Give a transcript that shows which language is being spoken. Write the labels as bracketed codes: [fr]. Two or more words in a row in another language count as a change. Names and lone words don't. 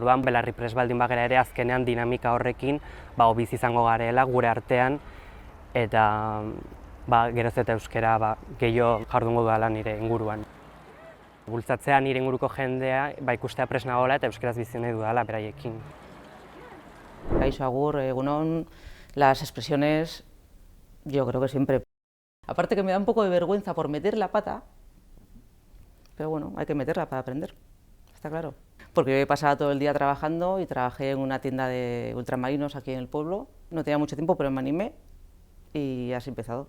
[eu] Orduan Belarriprest baldin bagera ere azkenean dinamika horrekin bizi izango garela gure artean, eta geroz eta euskara gehiago jardungo dudala nire inguruan. Bultzatzea nire inguruko jendea ikustea prest nagoela eta euskaraz bizi nahi dudala beraiekin. Kaixo agur, egunon, [es] las expresiones yo creo que siempre. Aparte que me da un poco de vergüenza por meter la pata, pero bueno, hay que meterla para aprender, está claro. Porque yo he pasado todo el día trabajando y trabajé en una tienda de ultramarinos aquí en el pueblo. No tenía mucho tiempo, pero me animé y así he empezado.